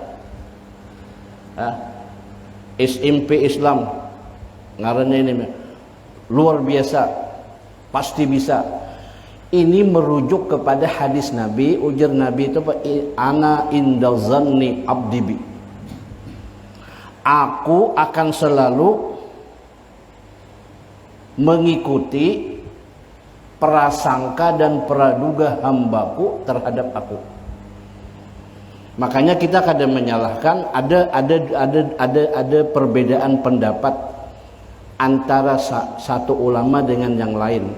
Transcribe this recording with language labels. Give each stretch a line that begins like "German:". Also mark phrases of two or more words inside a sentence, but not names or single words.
Banjar: SMP Islam. Ngarannya ini luar biasa. Pasti bisa. Ini merujuk kepada hadis Nabi, ujar Nabi itu
Arabic: أنا عند ظن عبدي بي.
Banjar: Aku akan selalu mengikuti prasangka dan praduga hambaku terhadap aku. Makanya kita kadang menyalahkan ada perbedaan pendapat antara satu ulama dengan yang lain.